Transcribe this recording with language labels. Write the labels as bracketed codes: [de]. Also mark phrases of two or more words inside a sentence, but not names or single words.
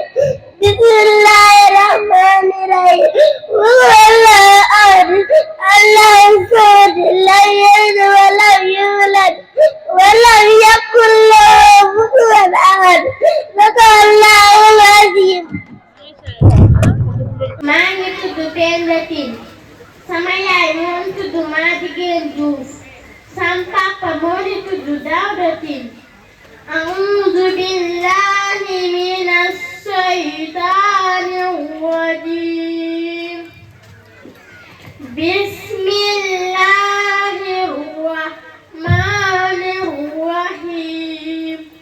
[ar] بسم الله الرحمن الرحيم. هو الله أحد الله الصمد لم يلد ولم يولد ولم يكن له كفوا أحد. صدق الله العظيم. [wo] maa ngi tudd Penda Tine. sama yaay moom tudd Madjiguène Diouf. sama papa moo di tudd Daouda Tine. [ar] أعوذ بالله من الشيطان الرجيم. بسم الله الرحمن الرحيم.